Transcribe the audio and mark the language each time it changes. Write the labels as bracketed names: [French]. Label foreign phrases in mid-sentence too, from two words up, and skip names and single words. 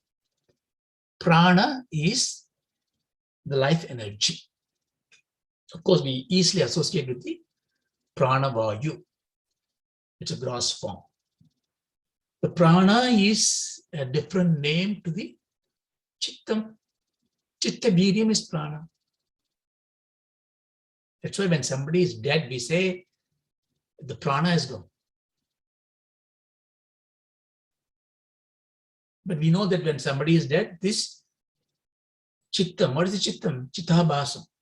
[English] Prana is the life energy. Of course, we easily associate with the [Sanskrit] prana vayu. [English] It's a gross form. The prana is a different name to the chittam. [Sanskrit] Chitta viryam [English] is prana. That's why when somebody is dead, we say the prana is gone. But we know that when somebody is dead, this chittam, what is the chittam? Chittahabhasam.